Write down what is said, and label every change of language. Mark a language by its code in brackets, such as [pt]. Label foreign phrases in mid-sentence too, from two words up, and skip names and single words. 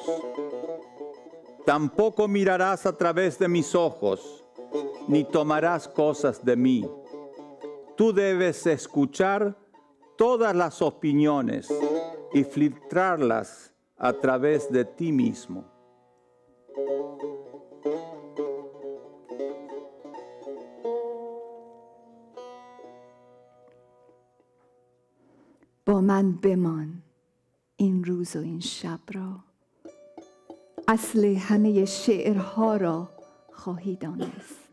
[es] Tampoco mirarás a través de mis ojos, ni tomarás cosas de mí. Tú debes escuchar todas las opiniones y filtrarlas a través de ti mismo. [fa] با من بمان این روز و این شب را، اصل همه شعرها را خواهی دانست.